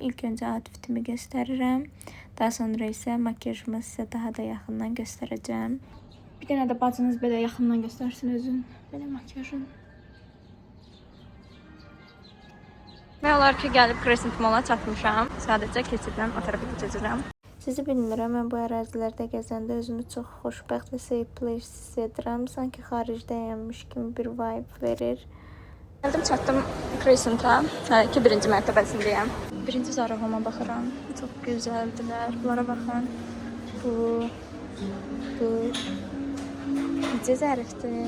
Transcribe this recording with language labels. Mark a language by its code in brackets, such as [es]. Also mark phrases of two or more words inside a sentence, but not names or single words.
[tr] İlk önce outfitimi gösteririm. Daha sonra ise makyajımı size daha da yakından göstereceğim. Bir tane de bacınız böyle yakından göstersin özün. Böyle makyajın. [az] Ne olar ki gelip Crescent Mall'a çatmışam. Sadece keçiddən o tarafa keçəcəm. Sizi bilmirəm, mən bu ərazilərdə gəzəndə özümü çox xoşbəxt və [en] safe place [az] hiss edirəm. Sanki xaricdəyəmmiş kimi bir vibe verir. Gəldim, çatdım Crescent'a. Hələ ki, birinci mərtəbəsindəyəm. Birinci zarafama baxıram. Çox gözəldilər. Bunlara baxın. Bu. Necə zərifdir.